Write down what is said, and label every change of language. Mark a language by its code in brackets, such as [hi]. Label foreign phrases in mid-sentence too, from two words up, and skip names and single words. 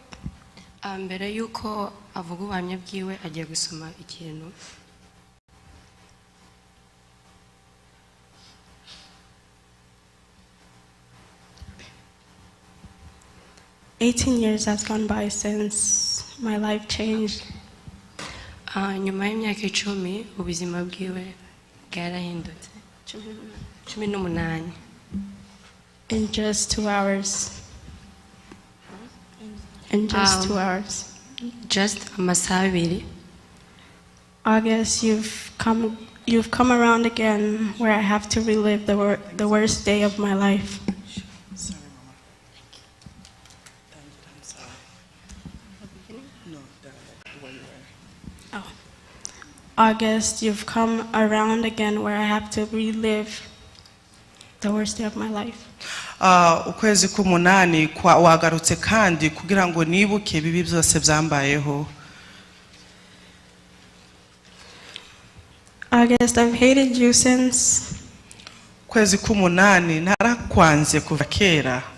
[rn] Mbere yuko avuga ubuhamya bwiwe agiye gusoma ikintu. [en] "18 years has gone by since my life changed. [rn] Nyuma y'imyaka 10 ubuzima bwiwe bwarahindutse. [en] 18. In just 2 hours. In just 2 hours. [rn] Just amasaha 2. [en] August, you've come around again where I have to relive the worst day of my life. Sorry, Mama. I'm sorry. No, the way you were. Oh. August, you've come around again where I have to relive the worst day of my life. [rn] Ukwezi k'umunani wagarutse kandi kugira ngo nibuke bibi byose byambayeho. [en] August, I've hated you since. [rn] Ukwezi k'umunani narakwanze kuva kera.